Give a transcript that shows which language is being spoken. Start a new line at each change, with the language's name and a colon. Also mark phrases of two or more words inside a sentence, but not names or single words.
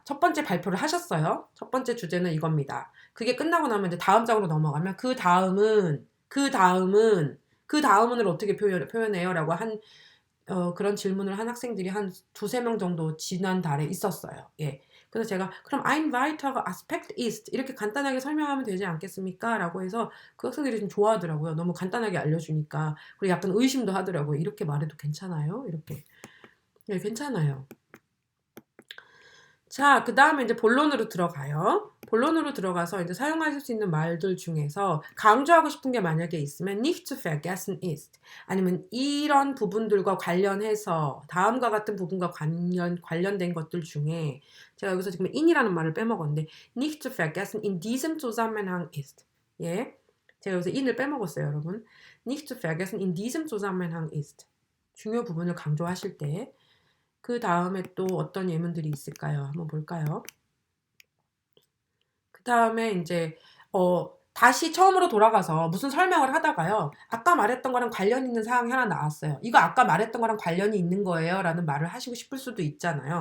Korean: 첫 번째 발표를 하셨어요. 첫 번째 주제는 이겁니다. 그게 끝나고 나면 이제 다음 장으로 넘어가면 그 다음은을 어떻게 표현해요라고 한 그런 질문을 한 학생들이 한 두세 명 정도 지난달에 있었어요. 예. 그래서 제가 그럼
German: ein weiterer Aspekt ist
Korean: 이렇게 간단하게 설명하면 되지 않겠습니까? 라고 해서 그 학생들이 좀 좋아하더라고요. 너무 간단하게 알려주니까. 그리고 약간 의심도 하더라고요. 이렇게 말해도 괜찮아요? 이렇게. 네, 괜찮아요. 자, 그 다음에 이제 본론으로 들어가요. 본론으로 들어가서 이제 사용하실 수 있는 말들 중에서 강조하고 싶은 게 만약에 있으면
German: nicht zu vergessen ist
Korean: 아니면 이런 부분들과 관련해서 다음과 같은 부분과 관련된 것들 중에 제가 여기서 지금 in이라는 말을 빼먹었는데
German: nicht zu vergessen in diesem Zusammenhang ist
Korean: 예, 제가 여기서 in을 빼먹었어요, 여러분.
German: nicht zu vergessen in diesem Zusammenhang ist
Korean: 중요 부분을 강조하실 때. 그다음에 또 어떤 예문들이 있을까요? 한번 볼까요? 그다음에 인제 다시 처음으로 돌아가서 무슨 설명을 하다가요. 아까 말했던 거랑 관련 있는 사항이 하나 나왔어요. "이거 아까 말했던 거랑 관련이 있는 거예요."라는 말을 하시고 싶을 수도 있잖아요.